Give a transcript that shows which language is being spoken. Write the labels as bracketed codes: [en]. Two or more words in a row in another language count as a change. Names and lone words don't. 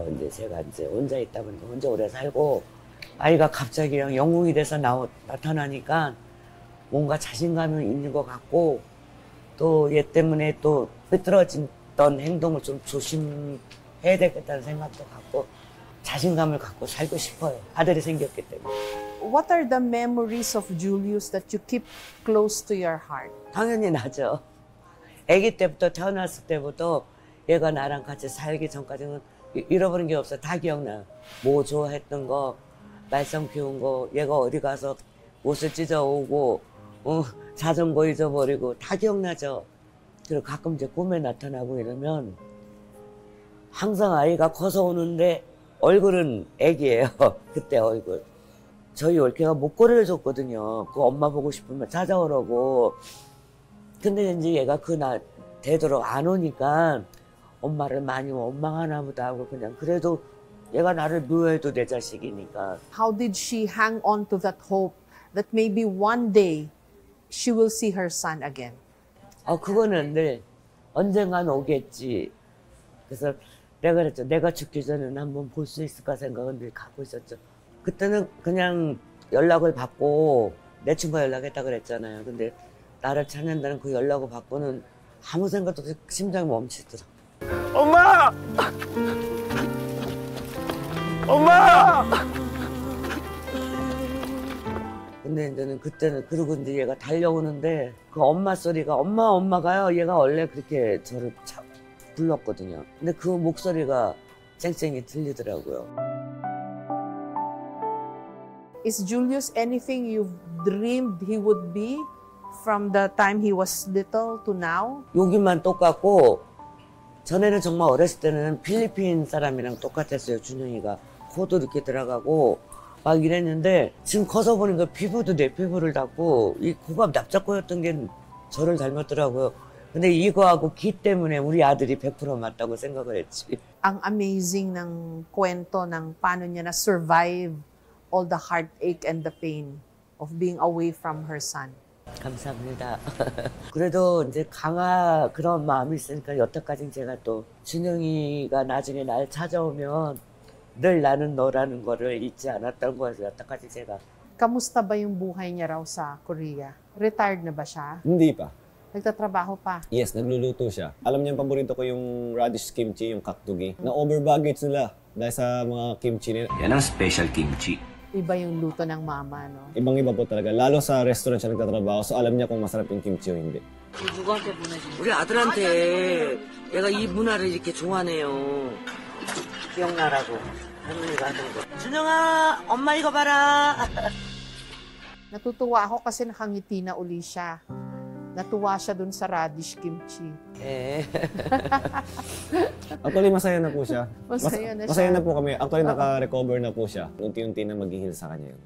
[ko] 이제 제가 이제 혼자 있다 보니까 혼자 오래 살고 아이가 갑자기 그냥 영웅이 돼서 나타나니까 뭔가 자신감이 있는 것 같고 또 얘 때문에 또 삐뚤어졌던 행동을 좀 조심해야 되겠다는 생각도 갖고 자신감을 갖고 살고 싶어요. 아들이 생겼기 때문에. [en] What are the memories of Julius that you keep close to your heart? [ko] 당연히 나죠. 아기 때부터 태어났을 때부터 얘가 나랑 같이 살기 전까지는 잃어버린 게 없어. 다 기억나. 뭐 좋아했던 거, 말썽 피운 거, 얘가 어디 가서 옷을 찢어오고, 자전거 잊어버리고 다 기억나죠. 그리고 가끔 이제 꿈에 나타나고 이러면 항상 아이가 커서 오는데 얼굴은 애기예요. 그때 얼굴. 저희 올케가 목걸이를 줬거든요. 그 엄마 보고 싶으면 찾아오라고. 근데 이제 얘가 그날 되도록 안 오니까 엄마를 많이 원망하나 보다 하고 그냥 그래도 얘가 나를 미워해도 내 자식이니까. [en] How did she hang on to that hope that maybe one day she will see her son again? [ko] 그거는 늘 언젠간 오겠지. 그래서 내가 그랬죠. 내가 죽기 전에는 한번 볼 수 있을까 생각은 늘 갖고 있었죠. 그때는 그냥 연락을 받고 내 친구가 연락했다 그랬잖아요. 근데 나를 찾는다는 그 연락을 받고는 아무 생각도 없이 심장이 멈추더라고. 엄마! 엄마! 근데 이제는 그때는 그러고 이제 얘가 달려오는데 그 엄마 소리가 엄마가요. 얘가 원래 그렇게 저를 불렀거든요. 근데 그 목소리가 쨍쨍이 들리더라고요. [en] Is Julius anything you've dreamed he would be from the time he was little to now? [ko] 여기만 똑같고 전에는 정말 어렸을 때는 필리핀 사람이랑 똑같았어요. 준영이가 코도 이렇게 들어가고 막 이랬는데 지금 커서 보니까 피부도 내 피부를 닮고 이 코가 납작고였던 게 저를 닮았더라고요. 근데 이거하고 기 때문에 우리 아들이 100% 맞다고 생각을 했지. [tl] Ang amazing ng kwento ng paano niya na-survive [en] all the heartache and the pain of being away from her son. [ko] 감사합니다. 그래도 이제 강아 그런 마음이 있으니까 여태까지 제가 또 준영이가 나중에 날 찾아오면 늘 나는 너라는 거를 잊지 않았던 거예요. 여태까지 제가. [tl] Kamusta ba yung buhay niya raw sa Korea? Retired na ba siya? Hindi pa. Nagtatrabaho pa? Yes, nagluluto siya. Alam niya, paborito ko yung [en] radish kimchi, [tl] yung kaktugi. Na-overbaggage nila dahil sa mga kimchi nila. Yan ang [en] special kimchi. [tl] Iba yung luto ng mama, no? Ibang-iba po talaga. Lalo sa restaurant siya nagtatrabaho, so alam niya kung masarap yung kimchi o hindi. [ko] 누구한테 보내지? 우리 아들한테 얘가 이 문화를 이렇게 좋아하네요. 기억나라고 할머니가 하던 거. 준영아, 엄마 이거 봐라. [tl] Natutuwa ako kasi nakangiti na uli siya. Natuwa siya dun sa [en] radish kimchi. [ko] 예. [tl] Actually, masaya na po siya. Masaya na siya. Masaya na po kami. Actually, naka-recover na po siya. Unti-unti na mag-heal sa kanya yun.